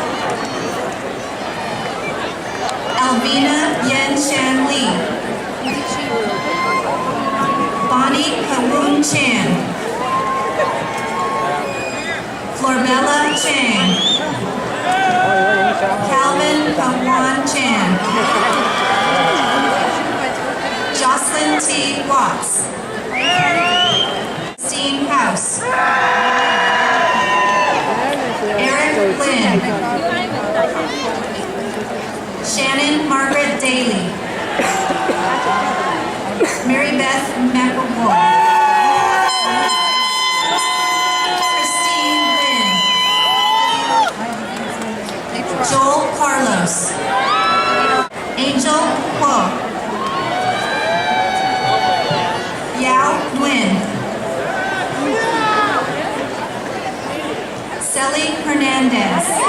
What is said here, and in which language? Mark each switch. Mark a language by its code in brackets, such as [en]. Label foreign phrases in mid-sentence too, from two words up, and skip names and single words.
[en] Alvina Yen Shan Lee. Bonnie Kawun Chan. Florbella Chang. Calvin Kwan Chan. Jocelyn T. Watts. Christine House. Eric Lynn. Shannon Margaret Daly. Mary Beth McElroy. Christine Lynn. Joel Carlos. Angel Kuo. Yao Nguyen. Sally Hernandez.